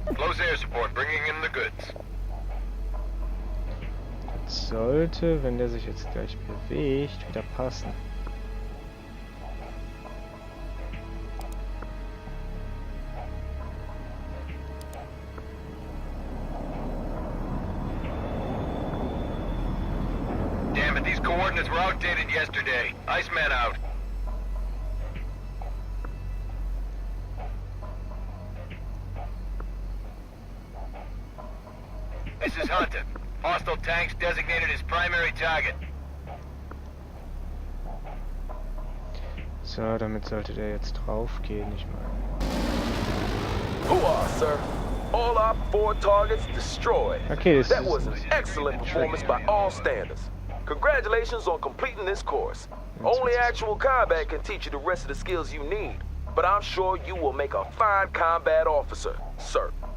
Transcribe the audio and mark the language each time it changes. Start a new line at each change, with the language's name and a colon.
English: Close air support, bringing in the goods.
German: Das sollte, wenn der sich jetzt gleich bewegt, wieder passen.
English: Damn it, these coordinates were outdated yesterday. Iceman out. This is Hunter. Hostile tanks designated as primary target.
German: So, damit sollte der jetzt drauf gehen, ich meine.
English: Hooah, sir. All our 4 targets destroyed. Okay, this That is was an excellent performance by all standards. Congratulations on completing this course. Only actual combat can teach you the rest of the skills you need, but I'm sure you will make a fine combat officer, sir.